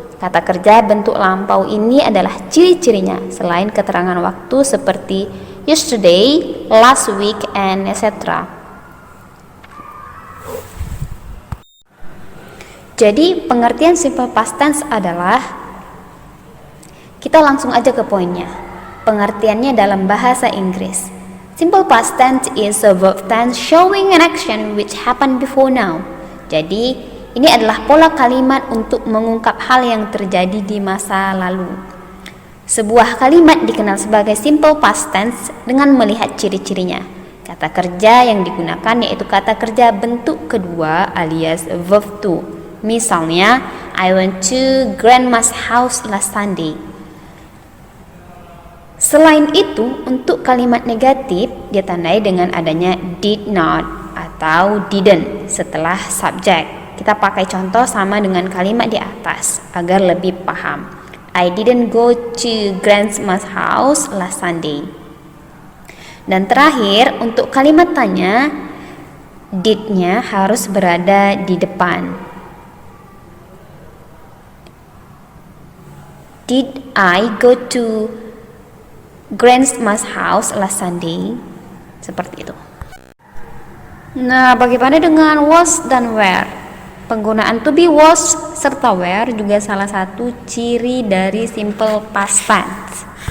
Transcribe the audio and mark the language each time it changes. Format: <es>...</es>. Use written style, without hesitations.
<id>Kata kerja bentuk lampau ini adalah ciri-cirinya selain keterangan waktu seperti</id> <en>yesterday, last week, and etc.</en> <id>Jadi pengertian simple past tense adalah, kita langsung aja ke poinnya. Pengertiannya dalam bahasa Inggris.</id> <en>Simple past tense is a verb tense showing an action which happened before now.</en> <id>Jadi, ini adalah pola kalimat untuk mengungkap hal yang terjadi di masa lalu. Sebuah kalimat dikenal sebagai simple past tense dengan melihat ciri-cirinya. Kata kerja yang digunakan yaitu kata kerja bentuk kedua alias verb to. Misalnya,</id> <en>I went to grandma's house last Sunday.</en> <id>Selain itu, untuk kalimat negatif ditandai dengan adanya did not atau didn't setelah subjek. Kita pakai contoh sama dengan kalimat di atas agar lebih paham.</id> <en>I didn't go to grandma's house last Sunday.</en> <id>Dan terakhir, untuk kalimat tanya, did-nya harus berada di depan.</id> <en>Did I go to grandma's house last Sunday?</en> <id>Seperti itu. Nah, bagaimana dengan was dan were? Penggunaan to be, was, serta were juga salah satu ciri dari simple past tense.</id>